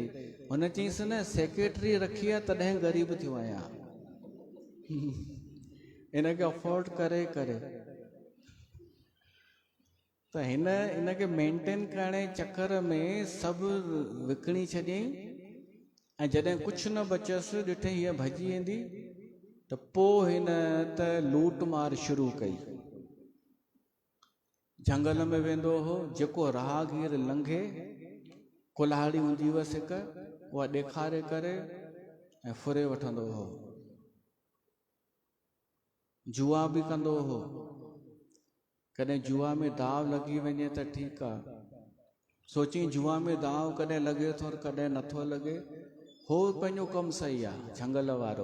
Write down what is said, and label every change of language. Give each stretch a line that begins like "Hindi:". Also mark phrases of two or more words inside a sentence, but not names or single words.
Sindhi: हुन चयईंसि न, सेक्रेटरी रखी आहे तॾहिं ग़रीब थियो आहियां, हिनखे अफोर्ड करे करे। त हिनखे मेंटेन करण जे चक्कर में सभु विकिणी छॾियईं, ऐं जॾहिं कुझु न बचियसि, ॾिठई हीअ भॼी वेंदी, त पोइ हिन त लूट मार शुरू कई। जंगल में वेंदो हो, जेको राहगीर लंघे कुल्हाड़ी हूंदी हुअसि हिक, उहा ॾेखारे करे ऐं फुरे वठंदो हो। जुआ बि कंदो हो। कॾहिं जुआ में दाव लॻी वञे त ठीकु आहे, सोची जुआ में दाव कॾहिं लॻे थो कॾहिं नथो लॻे, हो पंहिंजो कमु सही आहे झंगल वारो।